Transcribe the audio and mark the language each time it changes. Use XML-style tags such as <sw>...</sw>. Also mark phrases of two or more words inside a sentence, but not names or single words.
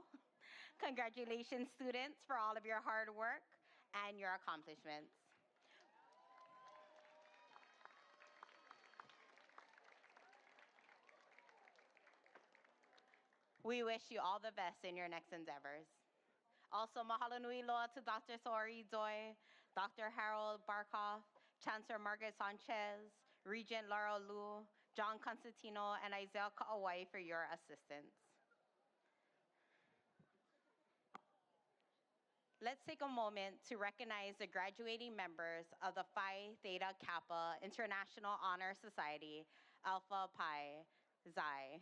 <en>Congratulations, students, for all of your hard work and your accomplishments. We wish you all the best in your next endeavors. Also,</en> <haw>mahalo nui loa</haw> <en>to Dr. Sori Doi, Dr. Harold Barkoff, Chancellor Margaret Sanchez, Regent Laura Liu, John Constantino, and Isaiah Kaua'i for your assistance. Let's take a moment to recognize the graduating members of the Phi Theta Kappa International Honor Society, Alpha Pi Xi.</en>